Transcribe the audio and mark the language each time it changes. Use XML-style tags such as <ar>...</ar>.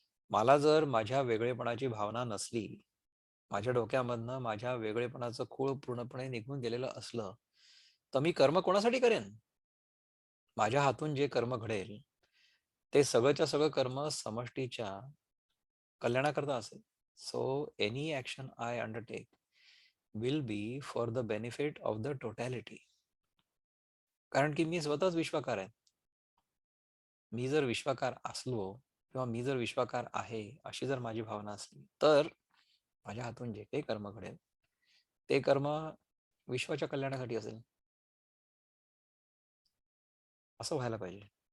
<mr>मला जर माझ्या वेगळेपणाची भावना नसली, माझ्या डोक्यामधनं माझ्या वेगळेपणाचं खूळ पूर्णपणे निघून गेलेलं असलं तर मी कर्म कोणासाठी करेन. माझ्या हातून जे कर्म घडेल ते सगळंच्या सगळं कर्म समष्टीच्या कल्याणाकरता असेल.</mr> <en>So any action I undertake will be for the benefit of the totality.</en> <mr>कारण की मी स्वतःच विश्वाकार आहे. मी जर विश्वाकार असलो किंवा मी जर विश्वाकार आहे अशी जर माझी भावना असली तर माझ्या हातून जे काही कर्म घडेल ते कर्म विश्वाच्या कल्याणासाठी असेल, असं व्हायला पाहिजे.</mr>